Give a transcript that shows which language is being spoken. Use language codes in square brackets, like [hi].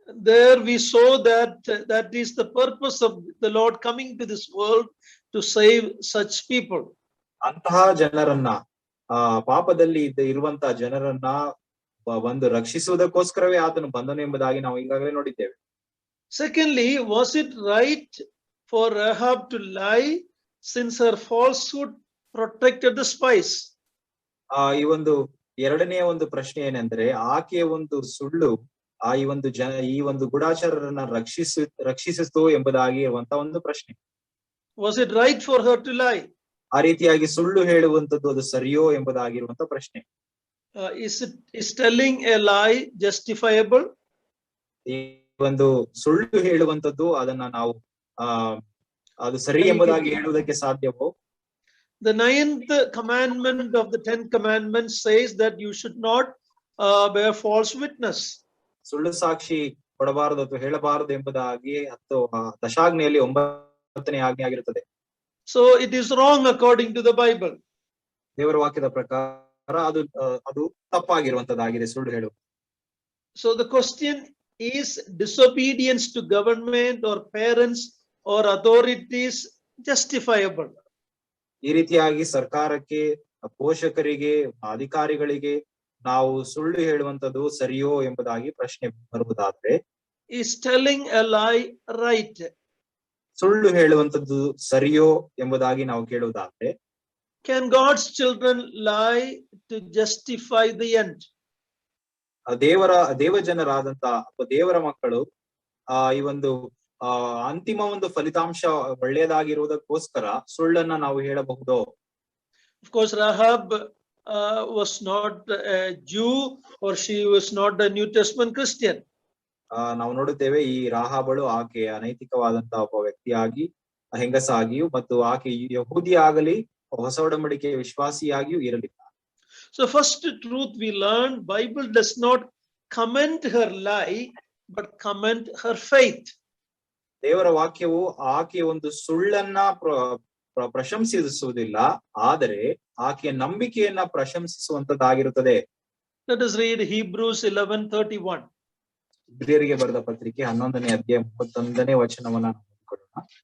[en] There we saw that is the purpose of the Lord coming to this world, to save such people. [kn] ಅಂತಹ ಜನರನ್ನ, ಪಾಪದಲ್ಲಿ ಇರುವಂತಹ ಜನರನ್ನ ಒಂದು ರಕ್ಷಿಸುವುದಕ್ಕೋಸ್ಕರವೇ ಆತನು ಬಂದನು ಎಂಬುದಾಗಿ ನಾವು ಈಗಾಗಲೇ ನೋಡಿದ್ದೇವೆ. [en] Secondly, was it right for Rahab to lie since her falsehood protected the spies. [kn] ಈ ಒಂದು ಎರಡನೆಯ ಒಂದು ಪ್ರಶ್ನೆ ಏನೆಂದ್ರೆ, ಆಕೆಯ ಒಂದು ಸುಳ್ಳು ಈ ಒಂದು ಗೂಢಚಾರರನ್ನ ರಕ್ಷಿಸಿತು ಎಂಬುದಾಗಿ ಇರುವಂತ ಒಂದು ಪ್ರಶ್ನೆ. [en] Was it right for her to lie? [kn] ಆ ರೀತಿಯಾಗಿ ಸುಳ್ಳು ಹೇಳುವಂತದ್ದು ಅದು ಸರಿಯೋ ಎಂಬುದಾಗಿರುವಂತ ಪ್ರಶ್ನೆ. [en] Is telling a lie justifiable? [kn] ಈ ಒಂದು ಸುಳ್ಳು ಹೇಳುವಂತದ್ದು ಅದನ್ನ ನಾವು ಅದು ಸರಿ ಎಂಬುದಾಗಿ ಹೇಳುವುದಕ್ಕೆ ಸಾಧ್ಯವೋ? [en] The 9th commandment of the 10 commandments says that you should not bear false witness. [kn] ಸುಳ್ಳು ಸಾಕ್ಷಿ ಕೊಡಬಾರದು ಅಥವಾ ಹೇಳಬಾರದು ಎಂಬುದಾಗಿ ದಶಾಜ್ಞೆಯಲ್ಲಿ 9ನೇ ಆಜ್ಞೆ ಆಗಿರುತ್ತದೆ. [en] So it is wrong according to the Bible. [kn] ದೇವರ ವಾಕ್ಯದ ಪ್ರಕಾರ ಅದು ತಪ್ಪಾಗಿರುವಂತದ್ದಾಗಿದೆ ಸುಳ್ಳು ಹೇಳುವುದು. [en] So the question is, disobedience to government or parents or authorities justifiable? [kn] ಈ ರೀತಿಯಾಗಿ ಸರ್ಕಾರಕ್ಕೆ, ಪೋಷಕರಿಗೆ, ಅಧಿಕಾರಿಗಳಿಗೆ ನಾವು ಸುಳ್ಳು ಹೇಳುವಂತದ್ದು ಸರಿಯೋ ಎಂಬುದಾಗಿ ಪ್ರಶ್ನೆ ಬರುವುದಾದ್ರೆ, [en] is telling a lie right? [kn] ಸುಳ್ಳು ಹೇಳುವಂತದ್ದು ಸರಿಯೋ ಎಂಬುದಾಗಿ ನಾವು ಕೇಳುವುದಾದ್ರೆ, [en] can God's children lie to justify the end? [kn] ದೇವಜನರಾದಂತ ದೇವರ ಮಕ್ಕಳು ಈ ಒಂದು ಅಂತಿಮ ಒಂದು ಫಲಿತಾಂಶ ಒಳ್ಳೆಯದಾಗಿರುವುದಕ್ಕೋಸ್ಕರ ಸುಳ್ಳನ್ನ ನಾವು ಹೇಳಬಹುದೋ? [en] Of course, Rahab was not a Jew, or she was not a New Testament Christian. [kn] ನಾವು ನೋಡುತ್ತೇವೆ, ಈ ರಾಹಾಬಳು ಆಕೆ ಅನೈತಿಕವಾದಂತಹ ಒಬ್ಬ ವ್ಯಕ್ತಿಯಾಗಿ, ಹೆಂಗಸಾಗಿಯೂ, ಮತ್ತು ಆಕೆ ಯಹೂದಿ ಆಗಲಿ ಹೊಸ ಒಡಂಬಡಿಕೆಯ ವಿಶ್ವಾಸಿಯಾಗಿಯೂ ಇರಲಿಲ್ಲ. [en] So first truth we learn, Bible does not comment her lie, but comment her faith. [kn] ದೇವರ ವಾಕ್ಯವು ಆಕೆಯ ಒಂದು ಸುಳ್ಳನ್ನ ಪ್ರಶಂಸಿಸುವುದಿಲ್ಲ, ಆದರೆ ಆಕೆಯ ನಂಬಿಕೆಯನ್ನ ಪ್ರಶಂಸಿಸುವಂತದ್ದಾಗಿರುತ್ತದೆ. [en] Let us read Hebrews 11:31. [kn] ಇಬ್ರಿಯರಿಗೆ ಬರೆದ ಪತ್ರಿಕೆ 11ನೇ ಅಧ್ಯಾಯ 31ನೇ ವಚನವನ್ನ ನೋಡಿಕೊಳ್ಳೋಣ.